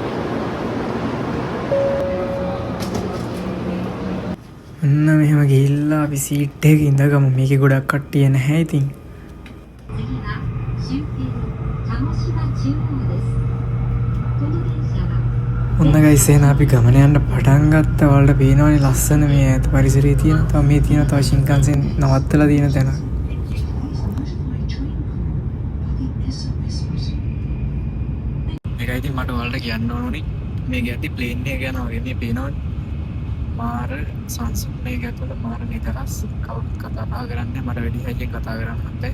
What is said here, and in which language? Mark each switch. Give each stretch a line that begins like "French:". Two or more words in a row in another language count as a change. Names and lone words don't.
Sinhala: මෙහෙම ගිහිල්ලා අපි සීට් එකක ඉඳගමු. මේකේ ගොඩක් කට්ටිය නැහැ ඉතින්.
Japanese: 次は終点鹿児島中央です。この電車は
Sinhala: ඔන්න ගයිස් එහෙනම් අපි ගමන යන්න පටන් ගත්තා. වලට පේනවනේ ලස්සන මේ ඈත පරිසරයේ තියෙන. තව මේ තියෙන තව ශින්කන්සෙන් නවත්තලා තියෙන තැන. මේකයි ඉතින් මට වලට කියන්න ඕනේ. මේක යද්දි ප්ලේන් එක යනවා වගේ මේ පේනවනේ. මාර සංස්කෘතික ඇතුළත මාර නිදහස් කවුරුත් කතා බහ කරන්නේ මට වැඩි හැකියෙන් කතා කරන්න බෑ.